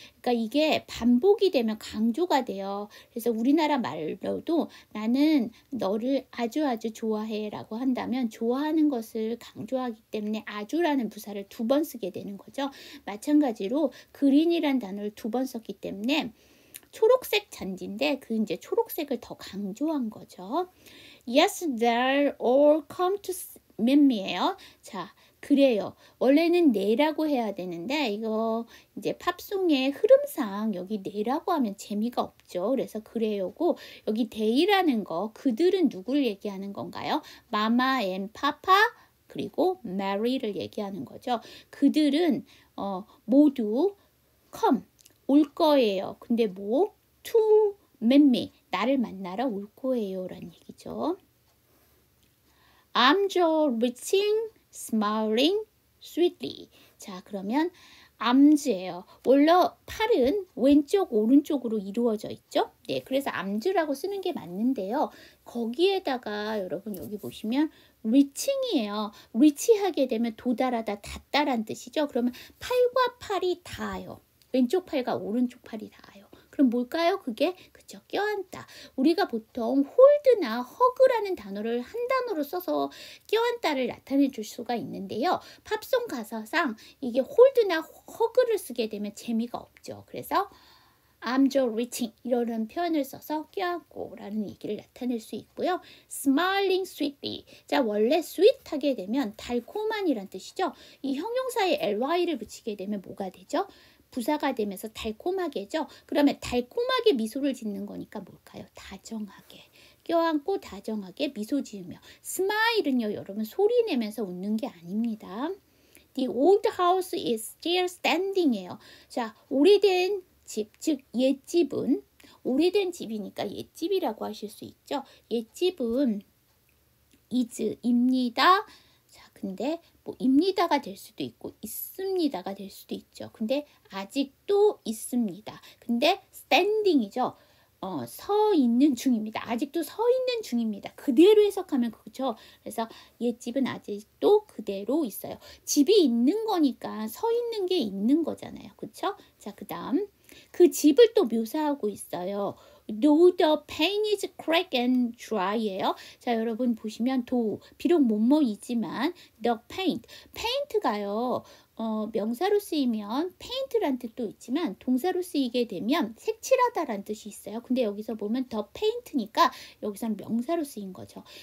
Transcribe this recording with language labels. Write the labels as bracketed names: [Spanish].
[Korean] 그러니까 이게 반복이 되면 강조가 돼요. 그래서 우리나라 말로도 나는 너를 아주 좋아해 라고 한다면 좋아하는 것을 강조하기 때문에 아주라는 부사를 두 번 쓰게 되는 거죠. 마찬가지로 그린이란 단어를 두 번 썼기 때문에 초록색 잔디인데 그 이제 초록색을 더 강조한 거죠. [English] Yes, they're all come to meet me예요. [Korean] 자, 그래요. 원래는 네라고 해야 되는데 이거 이제 팝송의 흐름상 여기 네라고 하면 재미가 없죠. 그래서 그래요고 여기 they라는 거 그들은 누구를 얘기하는 건가요? 마마 앤 파파 그리고 Mary를 얘기하는 거죠. 그들은 모두 come 올 거예요. 근데 뭐 [English] to meet me [Korean] 나를 만나러 올 거예요 라는 얘기죠. [English] I'm just reaching, smiling sweetly. [Korean] 자, 그러면 암즈예요. 원래 팔은 왼쪽 오른쪽으로 이루어져 있죠. 네, 그래서 암즈라고 쓰는 게 맞는데요. 거기에다가 여러분 여기 보시면 reaching이에요. reach하게 되면 도달하다, 닿다란 뜻이죠. 그러면 팔과 팔이 닿아요. 왼쪽 팔과 오른쪽 팔이 닿아요. 그럼 뭘까요? 그게 그죠? 껴안다. 우리가 보통 홀드나 허그라는 단어를 한 단어로 써서 껴안다를 나타내 줄 수가 있는데요. 팝송 가사상 이게 홀드나 허그를 쓰게 되면 재미가 없죠. 그래서 [English] I'm just reaching [Korean] 이런 표현을 써서 껴안고 라는 얘기를 나타낼 수 있고요. [English] Smiling sweetly. [Korean] 자, 원래 sweet 하게 되면 달콤한이란 뜻이죠. 이 형용사에 ly를 붙이게 되면 뭐가 되죠? 부사가 되면서 달콤하게죠. 그러면 달콤하게 미소를 짓는 거니까 뭘까요? 다정하게. 껴안고 다정하게 미소 지으며. 스마일은요, 여러분 소리 내면서 웃는 게 아닙니다. [English] The old house is still standing이에요. [Korean] 자, 오래된 집, 즉 옛집은 오래된 집이니까 옛집이라고 하실 수 있죠. 옛집은 is입니다. 자, 근데 뭐 입니다가 될 수도 있고 있습니다가 될 수도 있죠. 근데 아직도 있습니다. 근데 standing이죠. 서 있는 중입니다. 아직도 서 있는 중입니다. 그대로 해석하면 그렇죠. 그래서 옛집은 아직도 그대로 있어요. 집이 있는 거니까 서 있는 게 있는 거잖아요. 그렇죠? 자, 그다음 그 집을 또 묘사하고 있어요. [English] Though the paint is cracked and dry예요. [Korean] 자, 여러분 보시면 비록 뭐뭐이지만 the paint가요. 명사로 쓰이면 paint란 뜻도 있지만 동사로 쓰이게 되면 색칠하다라는 뜻이 있어요. 근데 여기서 보면 the paint니까 여기서는 명사로 쓰인 거죠.